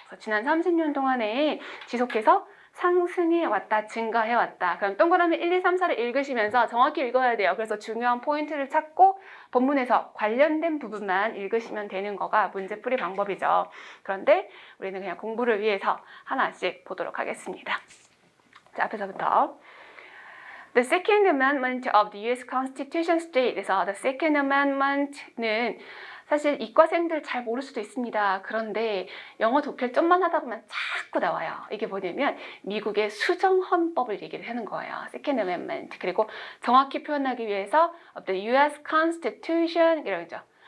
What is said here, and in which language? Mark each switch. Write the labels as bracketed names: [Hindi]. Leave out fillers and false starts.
[Korean] 그래서 지난 30년 동안에 지속해서 상승해 왔다, 증가해 왔다. 그럼 동그라미 1, 2, 3, 4를 읽으시면서 정확히 읽어야 돼요. 그래서 중요한 포인트를 찾고 본문에서 관련된 부분만 읽으시면 되는 거가 문제풀이 방법이죠. 그런데 우리는 그냥 공부를 위해서 하나씩 보도록 하겠습니다. 자, 앞에서부터. [English] The Second Amendment of the U.S. Constitution state [Korean] 에서 [English] The Second Amendment [Korean] 는 사실 이과생들 잘 모를 수도 있습니다. 그런데 영어 독해를 좀만 하다 보면 자꾸 나와요. 이게 뭐냐면 미국의 수정헌법을 얘기를 하는 거예요. [English] Second Amendment. [Korean] 그리고 정확히 표현하기 위해서 [English] the U.S. Constitution [Korean] 이러죠.